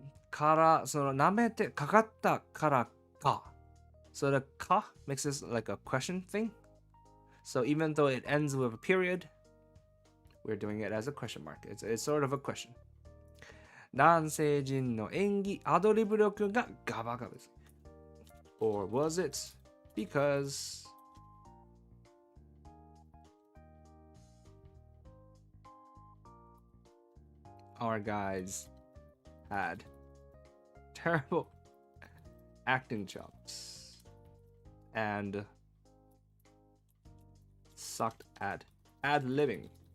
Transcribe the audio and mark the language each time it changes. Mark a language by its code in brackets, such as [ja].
[ja] から、その舐めてかかったからか。 [en] So the ka makes this like a question thing. So even though it ends with a period, we're doing it as a question mark. It's sort of a question. [ja] 男性陣の演技、アドリブ力がガバガバです。 [en] Or was it because our guys had terrible acting chops and sucked at ad-libbing.